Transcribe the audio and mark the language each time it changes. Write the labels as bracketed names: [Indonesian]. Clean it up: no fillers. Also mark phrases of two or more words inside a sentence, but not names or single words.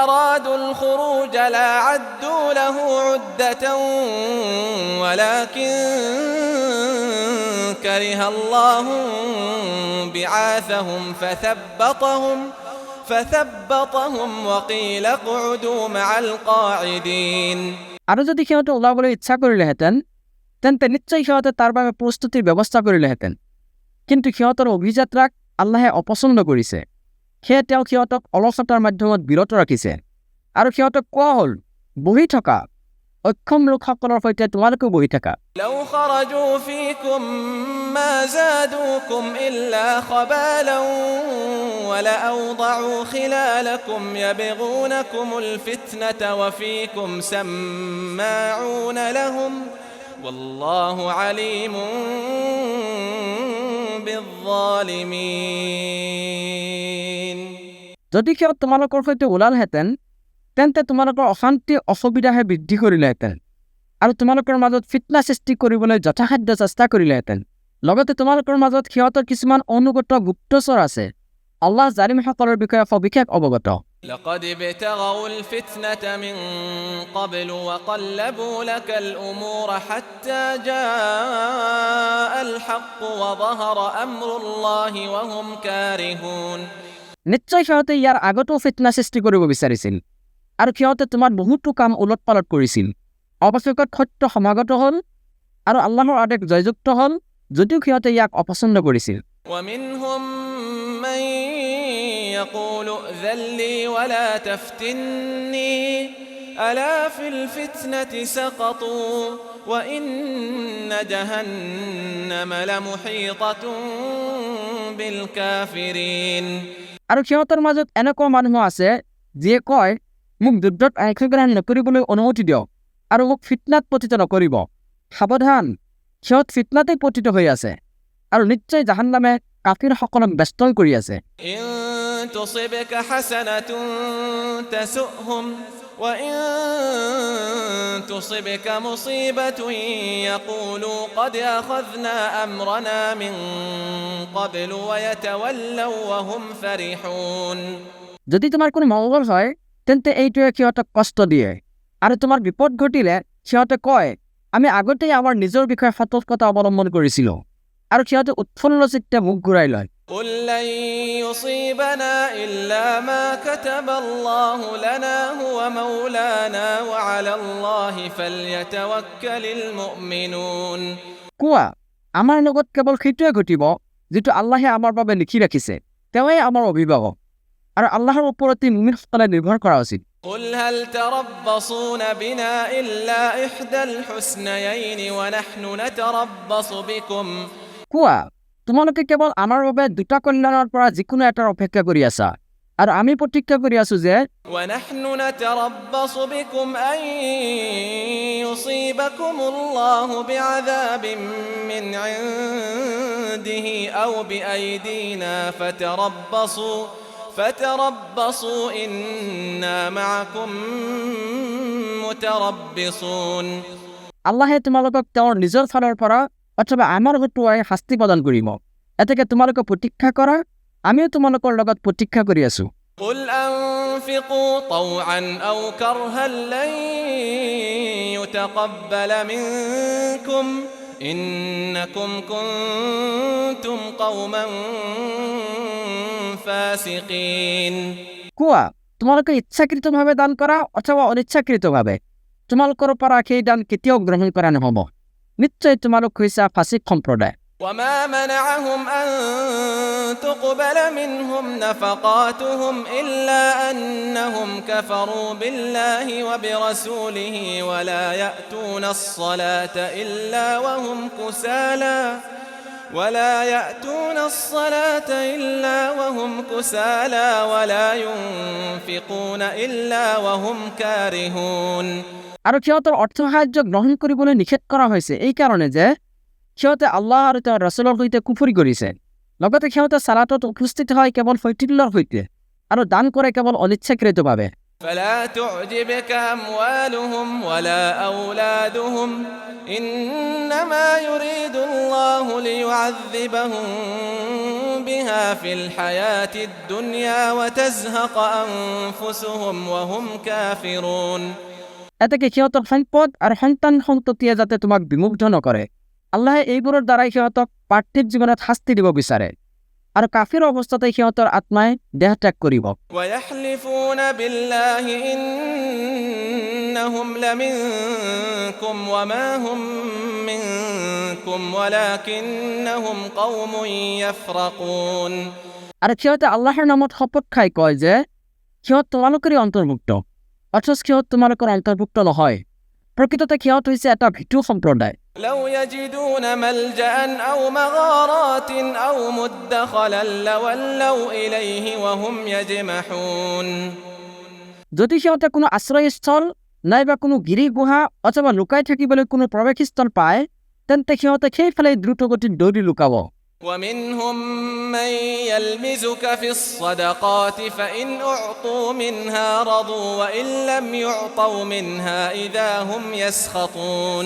[Arabic] أرادوا الخروج لأعدوا له عدة ولكن كره الله بعاثهم فثبطهم وقيل اقعدوا مع القاعدين [Assamese] আৰু যদি সিহঁতে ওলাবলৈ ইচ্ছা কৰিলেহেঁতেন তেন্তে নিশ্চয় সিহঁতে তাৰ বাবে প্ৰস্তুতিৰ ব্যৱস্থা কৰিলেহেঁতেন কিন্তু সিহঁতৰ অভিযাত্ৰাক আল্লাহে অপছন্দ কৰিছে সেয়ে তেওঁ সিহঁতক অলসতাৰ মাধ্যমত বিৰত ৰাখিছে আৰু সিহঁতক কোৱা হ'ল বহি থকা অক্ষম লোকসকলৰ সৈতে তোমালোকেও বহি থাকা [Arabic] لو خرجوا فيكم ما زادوكم إلا خبالا ولأوضعوا خلالكم يبغونكم الفتنة وفيكم سماعون لهم والله عليم بالظالمين [Assamese] যদি সিহঁত তোমালোকৰ সৈতে ওলালহেঁতেন তেন্তে তোমালোকৰ অশান্তি অসুবিধাহে বৃদ্ধি কৰিলেহেঁতেন আৰু তোমালোকৰ মাজত ফিতনা সৃষ্টি কৰিবলৈ যথাসাধ্য চেষ্টা কৰিলেহেঁতেন লগতে তোমালোকৰ মাজত সিহঁতৰ কিছুমান অনুগত গুপ্তচৰ আছে আল্লাহ জালিমসকলৰ বিষয়ে সবিশেষ অৱগত [Arabic] لقد ابتغوا الفتنة من قبل وقلبوا لك الأمور حتى جاء الحق وظهر أمر الله وهم كارهون [Assamese] নিশ্চয় সিহঁতে ইয়াৰ আগতো ফিতনা সৃষ্টি কৰিব বিচাৰিছিল আৰু সিহঁতে তোমাৰ বহুতো কাম উলট-পালট কৰিছিল অৱশেষত সত্য সমাগত হ'ল আৰু আল্লাহৰ আদেশ জয়যুক্ত হ'ল যদিও সিহঁতে ইয়াক অপছন্দ কৰিছিল [Arabic] ومنهم من يقول ائذن لي ولا تفتني ألا في الفتنة سقطوا وإن جهنم لمحيطة بالكافرين [Assamese] আৰু সিহঁতৰ মাজত এনেকুৱা মানুহ আছে যিয়ে কয় মোক যুদ্ধত অংশগ্ৰহণ নকৰিবলৈ অনুমতি দিয়ক আৰু মোক ফিতনাত পতিত নকৰিব সাৱধান সিহঁত ফিতনাতেই পতিত হৈ আছে আৰু নিশ্চয় জাহান্নামে কাফিৰসকলক ব্যস্ত কৰি আছে [Arabic] إن تصبك حسنة تسؤهم وإن تصبك مصيبة يقولوا قد أخذنا أمرنا من قبل ويتولوا وهم فرحون [Assamese] যদি তোমাৰ কোনো মংগল হয় তেন্তে এইটোৱে সিহঁতক কষ্ট দিয়ে আৰু তোমাৰ বিপদ ঘটিলে সিহঁতে কয় আমি আগতেই আমাৰ নিজৰ বিষয়ে সতৰ্কতা অৱলম্বন কৰিছিলোঁ আৰু সিহঁতে উৎফুল্ল চিত্তে মুখ ঘূৰাই লয় [Arabic] قل لن يصيبنا إلا ما كتب الله لنا هو مولانا وعلى الله فليتوكل المؤمنون [Assamese] কোৱা আমাৰ লগত কেৱল সেইটোৱে ঘটিব যিটো আল্লাহে আমাৰ বাবে লিখি ৰাখিছে তেওঁই আমাৰ অভিভাৱক আৰু আল্লাহৰ ওপৰতে মুমিনসকলে নিৰ্ভৰ কৰা উচিত [Arabic] قل هل تربصون بنا إلا إحدى الحسنيين ونحن نتربص بكم [Assamese] কোৱা তোমালোকে কেৱল আমাৰ বাবে দুটা কল্যাণৰ পৰা যিকোনো এটাৰ অপেক্ষা কৰি আছা আৰু আমি প্ৰতিজ্ঞা কৰি আছো যে [Arabic] ونحن نتربص بكم أن يصيبكم الله بعذاب من عنده أو بأيدينا فتربصوا إنا معكم متربصون [Assamese] আল্লাহে তোমালোকক তেওঁৰ নিজৰ ফালৰ পৰা অথবা আমাৰ হতুৱাই শাস্তি প্ৰদান কৰিব এতেকে তোমালোকে প্ৰতীক্ষা কৰা আমিও তোমালোকৰ লগত প্ৰতীক্ষা কৰি আছো [Arabic] قل أنفقوا طوعا أو كرها لن يتقبل منكم إنكم كنتم قوما فاسقين [Assamese] কোৱা তোমালোকে ইচ্ছাকৃতভাৱে দান কৰা অথবা অনিচ্ছাকৃতভাৱে তোমালোকৰ পৰা সেই দান কেতিয়াও গ্ৰহণ কৰা নহ'ব নিশ্চয় তোমালোক হৈছা ফাসিক সম্প্ৰদায় [Arabic] وما منعهم أن تقبل منهم نفقاتهم إلا أنهم كفروا بالله وبرسوله ولا يأتون الصلاة إلا وهم كسالى ولا ينفقون إلا وهم كارهون [Assamese] আৰু সিহঁতৰ অৰ্থ সাহায্য গ্ৰহণ কৰিবলৈ নিষেধ কৰা হৈছে এই কাৰণে যে সিহঁতে আল্লাহ আৰু তেওঁৰ ৰাসূলৰ সৈতে কুফৰি কৰিছে লগতে সিহঁতে সালাতত উপস্থিত হয় কেৱল শৈথিল্যৰ সৈতে আৰু দান কৰে কেৱল অনিচ্ছাকৃতভাৱে [Arabic] فلا تعجبك أموالهم ولا أولادهم إنما يريد الله ليعذبهم بها في الحياة الدنيا وتزهق أنفسهم وهم كافرون। [Assamese] এতেকে সিহঁতৰ সম্পদ আৰু সন্তান সন্ততিয়ে যাতে তোমাক বিমুগ্ধ নকৰে, আল্লাহে এইবোৰৰ দ্বাৰাই সিহঁতক পাৰ্থিৱ জীৱনত শাস্তি দিব বিচাৰে আৰু কাফিৰ অৱস্থাতে সিহঁতৰ আত্মাই দেহ ত্যাগ কৰিব। [Arabic] ويحلفون بالله إنهم لمنكم وما هم منكم ولكنهم قوم يفرقون। [Assamese] আৰু সিহঁতে আল্লাহৰ নামত শপত খাই কয় যে সিহঁত তোমালোকৰে অন্তৰ্ভুক্ত, অথচ সিহঁত তোমালোকৰ অন্তৰ্ভুক্ত নহয়। প্ৰকৃততে সিহঁত হৈছে এটা ভীতু সম্প্ৰদায়। [Arabic] لو يجدون ملجأ أو مغارات أو مدخلا لولوا إليه وهم يجمحون। [Assamese] যদি সিহঁতে কোনো আশ্ৰয়স্থল নাইবা কোনো গিৰি গুহা অথবা লুকাই থাকিবলৈ কোনো প্ৰৱেশস্থল পায়, তেন্তে সিহঁতে সেইফালে দ্ৰুতগতিত দৌৰি লুকাব। [Arabic] ومنهم من يلمزك في الصدقات فإن أعطوا منها رضوا وإن لم يعطوا منها إذا هم يسخطون।